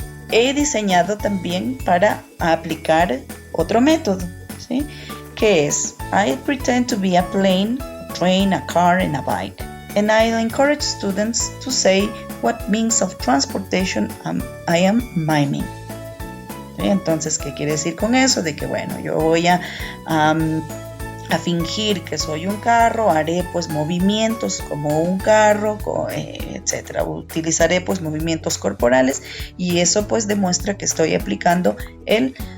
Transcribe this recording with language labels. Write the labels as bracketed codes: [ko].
[es] He diseñado también para aplicar otro método, ¿sí? Que es, [en] I pretend to be a plane, a train, a car, and a bike. And I'll encourage students to say what means of transportation I am miming. [es] ¿Sí? Entonces, ¿qué quiere decir con eso? De que, bueno, yo voy a fingir que soy un carro, haré pues movimientos como un carro, etcétera. Utilizaré pues movimientos corporales y eso pues demuestra que estoy aplicando el